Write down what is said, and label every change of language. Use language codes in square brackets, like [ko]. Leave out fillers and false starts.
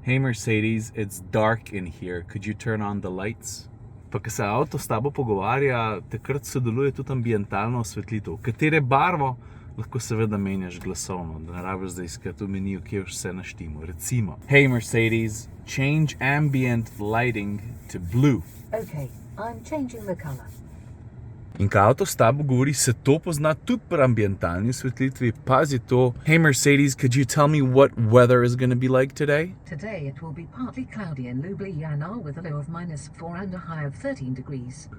[en] Hey Mercedes, it's dark in here, could you turn on the lights? [sl] Pa ko se avto s tabo pogovarja, takrat sodeluje tudi ambientalno osvetlitev. Katere barvo, lahko seveda menjaš glasovno, da ne rabiš zdaj iskati v meniju, kje vse naštimo. [en] Recimo, hey Mercedes, change ambient lighting to blue. Okay, I'm changing the color. [sl] In ko avto s tabo govori, se to pozna tudi pri ambientalni osvetlitvi. Pazi to. [en] Hey Mercedes, could you tell me what weather is going to be like today? Today it will be partly cloudy in Ljubljana with a low of -4 and a high of 13 degrees.